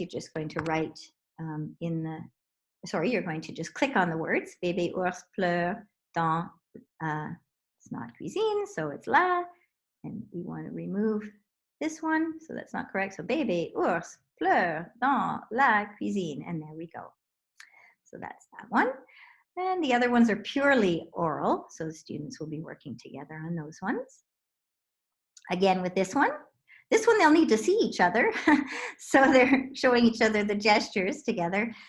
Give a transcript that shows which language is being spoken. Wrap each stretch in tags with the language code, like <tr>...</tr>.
<en>You're just going to write you're going to just click on the words.</en> <fr>Bébé ours pleure dans,</fr> <en>it's not</en> <fr>cuisine,</fr> <en>so it's</en> <fr>là.</fr> <en>And we want to remove this one, so that's not correct.</en> <fr>So bébé ours pleure dans la cuisine,</fr> <en>and there we go. So that's that one. And the other ones are purely oral, so the students will be working together on those ones. Again with this one. This one, they'll need to see each other. So they're showing each other the gestures together.</en>